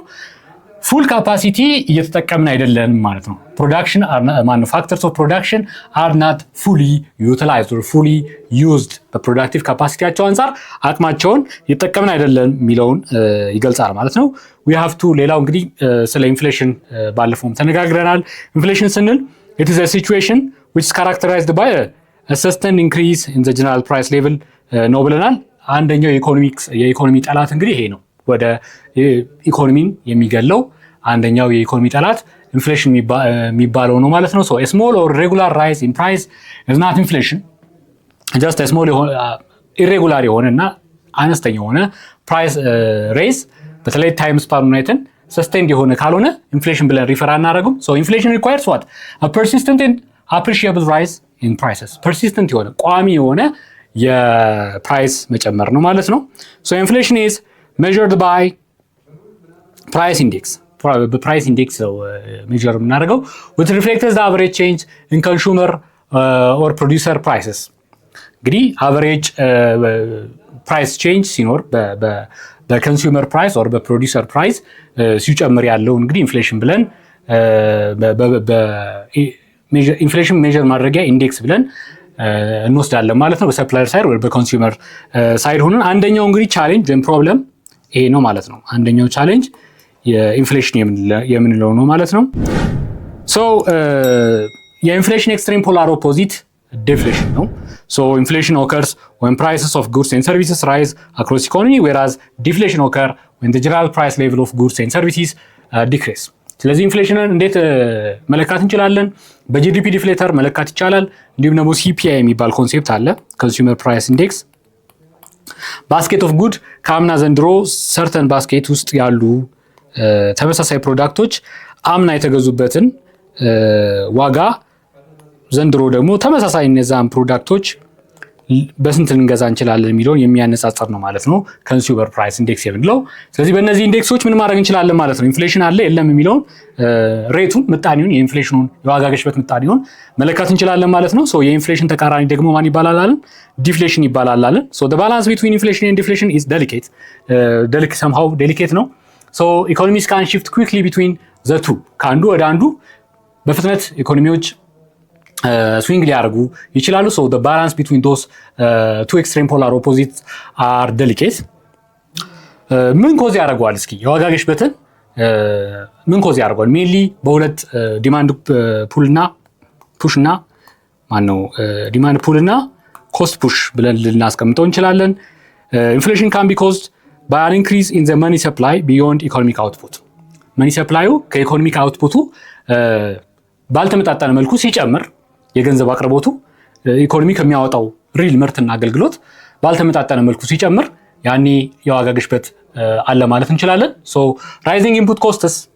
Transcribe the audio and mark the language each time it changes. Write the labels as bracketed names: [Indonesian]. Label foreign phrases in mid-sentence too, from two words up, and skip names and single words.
[English] full capacity [Amharic] እየተጠቀምን አይደለም ማለት ነው። [English] production factors of production are not fully utilized or fully used። [Amharic] በፕሮዳክቲቭ ካፓሲቲያቸው አንጻር አቅማቸውን እየተጠቀምን አይደለም የሚለውን ይገልጻል ማለት ነው። [English] we have to [Amharic] ሌላው እንግዲህ ስለ ኢንፍሌሽን ባለፈውም ተነጋግረናል። ኢንፍሌሽን ስንል [English] it is a situation which is characterized by a sustained increase in the general price level [Amharic] ነው ብለናል። አንደኛው የኢኮኖሚ ጠላት እንግዲህ ይሄ ነው። ወደ ኢኮኖሚን የሚገለው አንደኛው የኢኮኖሚ ጠላት ኢንፍሌሽን የሚባለው ነው ማለት ነው። [English] so a small or regular rise in price is not inflation, just a small irregular [Amharic] የሆነና አነስተኛ የሆነ ፕራይስ ሬዝ በተለይ ታይም ስፓኑን አይተን ሰስቴንድ የሆነ ካልሆነ ኢንፍሌሽን ብለን ሪፈር አናደርጉም። [English] so inflation requires what a persistent and appreciable rise in prices። [Amharic] ፐርሲስተንት የሆነ ቋሚ የሆነ የፕራይስ መጨመር ነው ማለት ነው። [English] so inflation is measured by price index። [Amharic] በፕራይስ ኢንዴክስ ነው ሜዠር የምናደርገው [English] which reflects the average change in consumer or producer prices። [Amharic] እንግዲህ [English] average price change [Amharic] ሲኖር በኮንሱመር ፕራይስ ኦር በፕሮዲውሰር ፕራይስ ሲጨምር ያለው እንግዲህ ኢንፍሌሽን ብለን [English] inflation measure [Amharic] ማድረጊያ ኢንዴክስ ብለን እንወስዳለን ማለት ነው። በሰፕላየር ሳይድ ወይ በኮንሱመር ሳይድ ሆነን አንደኛው እንግዲህ ቻሌንጅ ወይም ፕሮብለም ይሄ ነው ማለት ነው። አንደኛው ቻሌንጅ የኢንፍሌሽን የምንለው ነው ማለት ነው። ሶ የኢንፍሌሽን [English] extreme polar opposite [Amharic] ዲፍሌሽን ነው። [English] So inflation occurs when prices of goods and services rise across economy, whereas deflation occur when the general price level of goods and services decrease. [Amharic] ስለዚህ ኢንፍሌሽንን እንዴት መለካት እንችላለን? በጂዲፒ ዲፍሌተር መለካት ይቻላል። እንዲሁም ደግሞ ሲፒአይ የሚባል ኮንሴፕት አለ፣ [English] consumer price index። basket of good [Amharic] ከአምና ዘንድሮ ሰርተን ባስኬት ውስጥ ያሉ ተመሳሳይ ፕሮዳክቶች አምና የተገዙበትን ዋጋ ዘንድሮ ደግሞ ተመሳሳይ እነዛን ፕሮዳክቶች በስንት ልንገዛ እንችላለን የሚለውን የሚያነጻጽር ነው ማለት ነው [English] consumer price index [Amharic] የምንለው። ስለዚህ በእነዚህ ኢንዴክሶች ምን ማድረግ እንችላለን ማለት ነው? ኢንፍሌሽን አለ የለም የሚለውን ሬቱን፣ ምጣኔውን፣ የኢንፍሌሽኑን የዋጋ ግሽበት ምጣኔውን መለካት እንችላለን ማለት ነው። ሶ የኢንፍሌሽን ተቃራኒ ደግሞ ማን ይባላል አለን? ዲፍሌሽን ይባላል አለን። ሶ [English] the balance between inflation and deflation is delicate somehow delicate [Amharic] ነው። ሶ ኢኮኖሚስ [English] can shift quickly between the two። [Amharic] ከአንዱ ወደ አንዱ በፍጥነት ኢኮኖሚዎች ስዊንግ ሊያደርጉ ይችላሉ። ሶ [English] the balance between those two extreme polar opposites are delicate። [Amharic] ምን ኮዝ ያደርገዋል? እስኪ የዋጋ ግሽበትን ምን ኮዝ ያደርገዋል? ሜንሊ በሁለት [English] demand pull [Amharic] እና ፑሽ እና ማነው [English] demand pull [Amharic] እና [English] cost push [Amharic] ብለን ልናስቀምጠው እንችላለን። [English] inflation can be caused by an increase in the money supply beyond economic output። [Amharic] መኒ ሰፕላዩ ከኢኮኖሚክ አውትፑቱ ባልተመጣጠነ መልኩ ሲጨምር የገንዘብ አቅርቦቱ ኢኮኖሚ ከሚያወጣው ሪል ምርትና አገልግሎት ባልተመጣጠነ መልኩ ሲጨምር ያኔ የዋጋ ግሽበት አለ ማለት እንችላለን። [English] so rising input costs